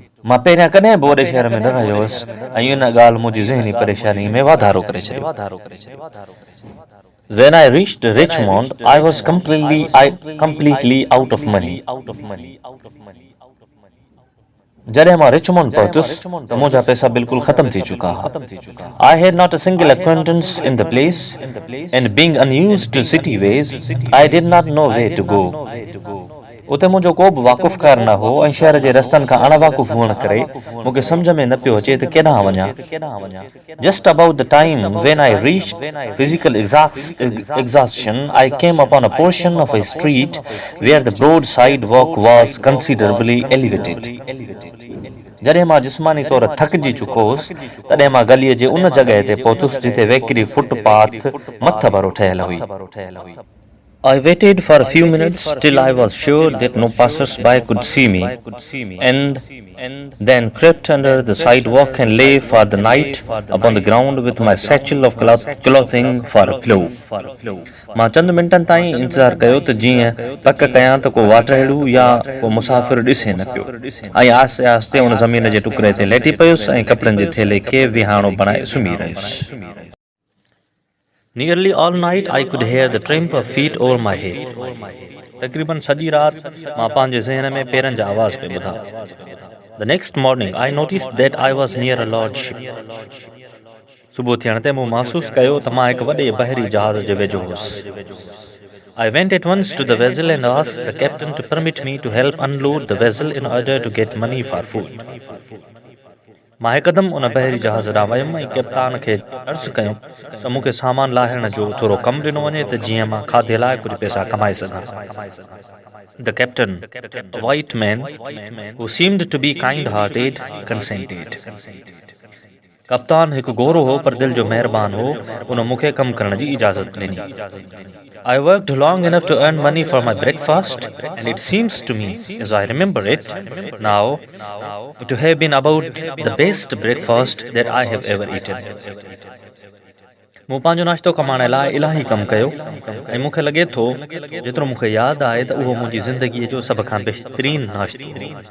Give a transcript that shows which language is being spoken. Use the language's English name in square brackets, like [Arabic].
[Sindhi] मां पहिरियां कॾहिं बि वॾे शहर में न रहियो हुअसि ऐं इन ॻाल्हि मुंहिंजी ज़हनी परेशानी में वाधारो करे छॾियो. [English] When I reached Richmond, I was completely out of money. [Sindhi] जॾहिं मां रिचमंड पहुतुसि त मुंहिंजा पैसा बिल्कुलु ख़तम थी चुका हुआ. [English] I had not a single acquaintance in the place, and being unused to city ways, I did not know where to go. [Sindhi] उते मुंहिंजो को बि वाक़ुफ़कार न हो ऐं शहर जे रस्तनि खां अणवाक़ुफ़ हुअण करे मूंखे सम्झ में न पियो अचे त केॾांहुं वञां. [English] Just about the time when I reached physical exhaustion, I came upon a portion of a street where the broad sidewalk was considerably elevated. [Sindhi] जॾहिं मां जिस्मानी तौर थकिजी चुको हुउसि तॾहिं मां गलीअ जे उन जॻह ते पहुतुसि जिथे वेकिरी फुटपाथ मथ भरो ठहियल हुई. [English] I waited for a few minutes till I was sure that no passers-by could see me, and then crept under the sidewalk and lay for the night upon the ground with my satchel of clothing for a pillow. [Sindhi] मां चंद मिंटनि ताईं इंतज़ारु कयो त जीअं पक कयां त को वाटड़ेड़ू या को मुसाफ़िर ॾिसे न पियो ऐं आस्ते आस्ते उन ज़मीन जे टुकड़े ते लेटी पियुसि ऐं कपिड़नि जे थेले खे विहाणो बणाए सुम्ही रहियुसि. [English] Nearly all night I could hear the tramp of feet over my head. [Sindhi] तक़रीबन सॼी रात मां पंहिंजे ज़हन में पेरनि जा आवाज़ पे ॿुधा. [English] The next morning I noticed that I was near a large ship. [Sindhi] सुबुह थियण ते मूं महसूस कयो त मां हिकु वॾे बहरी जहाज़ जे वेझो हुउसि. [English] I went at once to the vessel and asked the captain to permit me to help unload the vessel in order to get money for food. [Sindhi] मां हिकदमि उन बहरी जहाज़ ॾांहुं वयुमि ऐं कप्तान खे अर्ज़ु कयो त मूंखे सामान लाहिण जो थोरो कमु ॾिनो वञे त जीअं मां खाधे लाइ कुझु पैसा कमाए सघां. [English] The captain, a white man who seemed to be kind-hearted, consented. [Sindhi] कप्तान हिकु गोरो हो पर दिलि जो महिरबान हो. उन मूंखे कमु करण जी इजाज़त ॾिनी. [English] I worked long enough to earn money for my breakfast, and it seems to me, as I remember it now, to have been about the best breakfast that I have ever eaten. [Sindhi] मूं पंहिंजो नाश्तो कमाइण लाइ इलाही कमु कयो ऐं मूंखे लॻे थो जेतिरो मूंखे यादि आहे त उहो मुंहिंजी ज़िंदगीअ जो सभ खां बहितरीनु नाश्तो हो.